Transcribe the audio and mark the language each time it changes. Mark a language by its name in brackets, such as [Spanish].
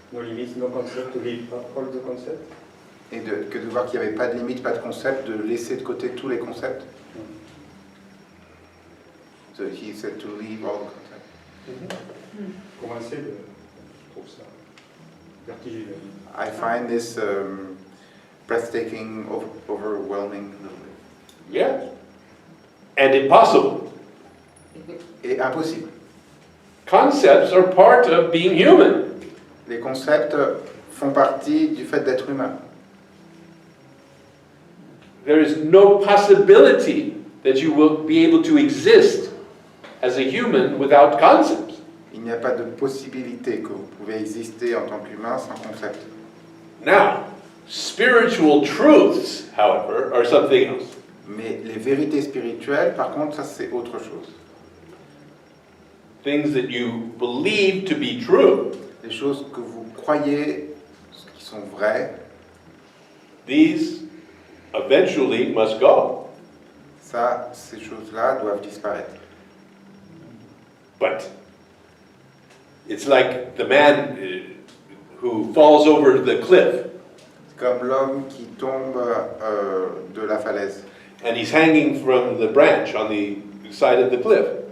[English] No limits, no concept, to leave all the concept. [French] Et que de voir qu'il n'y avait pas de limite, pas de concept, de laisser de côté tous les concepts. [English] So he said to leave all the concepts. [French] Commencer, je trouve ça vertigineux. [English] I find this breathtaking, overwhelming a little bit. Yes. And impossible. [French] Et impossible. [English] Concepts are part of being human. [French] Les concepts font partie du fait d'être humain. [English] There is no possibility that you will be able to exist as a human without concepts. [French] Il n'y a pas de possibilité que vous pouvez exister en tant qu'humain sans concept. [English] Now, spiritual truths, however, are something else. [French] Mais les vérités spirituelles, par contre, ça c'est autre chose. [English] Things that you believe to be true. [French] Les choses que vous croyez qui sont vraies, [English] These eventually must go. [French] ça, ces choses-là doivent disparaître. [English] But it's like the man who falls over the cliff [French] Comme l'homme qui tombe de la falaise. [English] and he's hanging from the branch on the side of the cliff.